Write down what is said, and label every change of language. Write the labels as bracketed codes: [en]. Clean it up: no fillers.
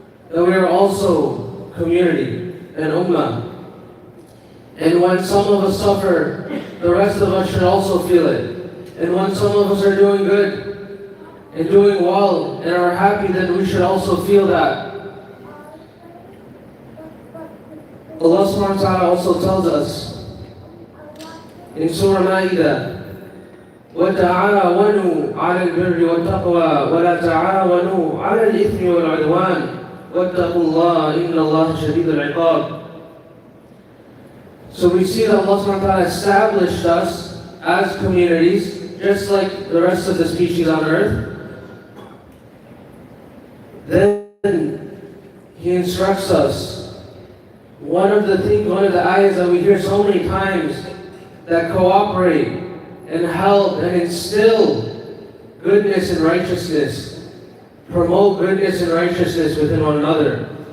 [en] That we are also community and ummah. And when some of us suffer, the rest of us should also feel it. And when some of us are doing good and doing well and are happy, then we should also feel that. Allah subhanahu wa ta'ala also tells us in Surah Ma'idah, [ar] وَتَعَاوَنُوا عَلَى الْبِرِّ وَالتَّقْوَى وَلَا تَعَاوَنُوا عَلَى الْإِثْمِ وَالْعُدْوَانِ وَاتَّقُوا اللَّهَ إِنَّ اللَّهَ شَدِيدُ الْعِقَابِ. [en] So we see that Allah subhanahu wa ta'ala established us as communities, just like the rest of the species on earth. Then He instructs us. One of the ayahs that we hear so many times that cooperate and help and instill goodness and righteousness, promote goodness and righteousness within one another.